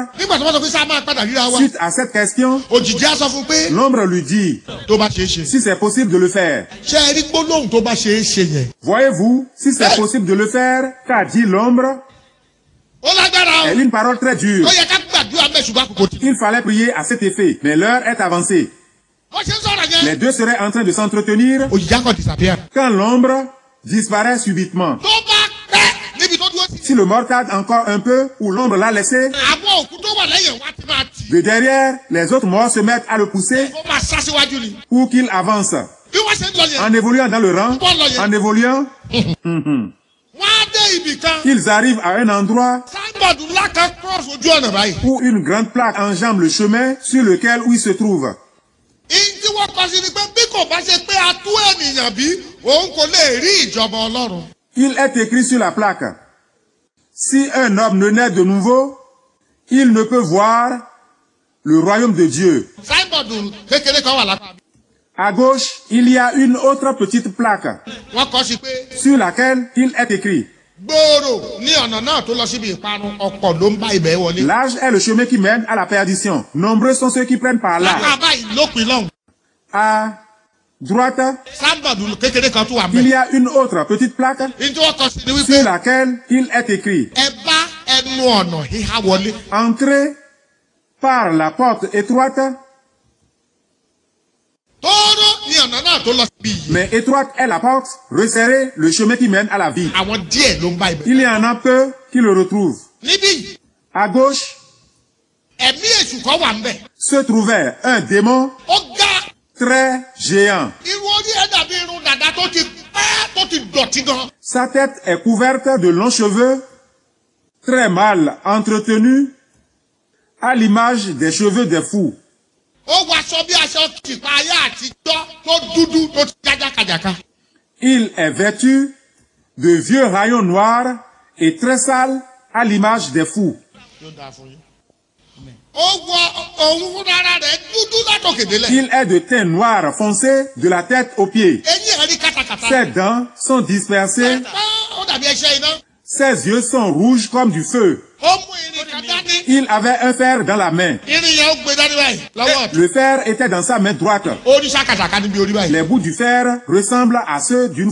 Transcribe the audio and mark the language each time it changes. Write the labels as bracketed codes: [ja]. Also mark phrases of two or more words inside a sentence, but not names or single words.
[fr] Suite à cette question, l'ombre lui dit, si c'est possible de le faire. Voyez-vous, si c'est possible de le faire, qu'a dit l'ombre? C'est une parole très dure. Il fallait prier à cet effet, mais l'heure est avancée. [yo] wọ́n ṣe ń sọ̀rọ̀ yẹn. [fr] Les deux seraient en train de s'entretenir [yo] òjìji akọ disappear. [fr] quand l'ombre disparaît subitement. [yo] tó bá pẹ́ níbi tó dúró sí. [fr] Si le mort tarde encore un peu ou l'ombre l'a laissé, [yo] àwọn òkú tó wà lẹ́yìn wá ti máa tì. [fr] de derrière, les autres morts se mettent à le pousser [yo] ó máa sá síwájú ni. [fr] pour qu'il avance. [yo] bí wọ́n ṣe ń lọ yẹn. [fr] En évoluant dans le rang, en évoluant, [yo] wọ́n á dé ibì kan. [fr] ils arrivent à un endroit [yo] signboard ńlá kan cross ojú ọ̀nà báyìí. [fr] où une grande plaque enjambe le chemin sur lequel il se trouve. [yo] ìyí tí wọ́n kọ sí ni pé bí kò bá ṣe pé a tú ènìyàn bí òun kò lè rí ìjọba ọlọ́run. [fr] Il est écrit sur la plaque, si un homme ne naît de nouveau, il ne peut voir le royaume de Dieu. [yo] signboard kékeré kan wà lápá. [fr] À gauche, il y a une autre petite plaque [yo] wọ́n kọ sí pé [fr] sur laquelle il est écrit, [yo] gbòòrò ní ọ̀nà náà tó lọ síbi ìparun ọ̀pọ̀ ló ń bá ibẹ̀ wọlé. [fr] large est le chemin qui mène à la perdition. Nombreux sont ceux qui prennent par là. [yo] lápá báyìí lópin lọ́hùn. [fr] À droite, [yo] signboard kékeré kan tó wà [fr] il [yo] mẹ́. [fr] y a une autre petite plaque [yo] ìyí tí wọ́n kọ sí ni wípé [fr] sur laquelle il est écrit, [yo] ẹ bá ẹnu ọ̀nà híhá wọlé. [fr] entrez par la porte étroite, [yo] tóóró ní ọ̀nà náà tó lọ síbi yìí. [fr] mais étroite est la porte, resserrez le chemin qui mène à la vie. [yo] àwọn díẹ̀ ló ń bá ibẹ̀. [fr] Il y en a peu qui le retrouvent. [yo] níbí yìí [fr] À gauche [yo] ẹ̀mí èṣù kan wà ń bẹ̀. [fr] se trouvait un démon [yo] ó ga [fr] très géant. [yo] irun orí ẹ̀ dàbí irun dàda tó ti pẹ́ tó ti dọ̀tí gan. [fr] Sa tête est couverte de longs cheveux, très mal entretenus, à l'image des cheveux des fous. [yo] ó wọ aṣọ bí aṣọ kìpa ayé àtijọ́ tó dúdú tó ti jájákàjàká. [fr] Il est vêtu de vieux rayons noirs et très sale à l'image des fous. [yo] ó wọ òun fúnra rẹ̀ dúdú látòkè délẹ̀. [fr] Il est de teint noir foncé de la tête aux pieds. [yo] eyín ẹ̀ rí kàtàkàtà. [fr] Ses dents sont dispersées, [yo] ó dàbí ẹṣẹ́ iná. [fr] ses yeux sont rouges comme du feu. [yo] ó mú irin kan dání. [fr] Il avait un fer dans la main. [yo] irin yẹn ó gbé dání báyìí lọ́wọ́ ọ̀tún. [fr] Le fer était dans sa main droite. [yo] ó ní sàkàtàkà níbi orí báyìí. [fr] Les bouts du fer ressemblent à ceux d'une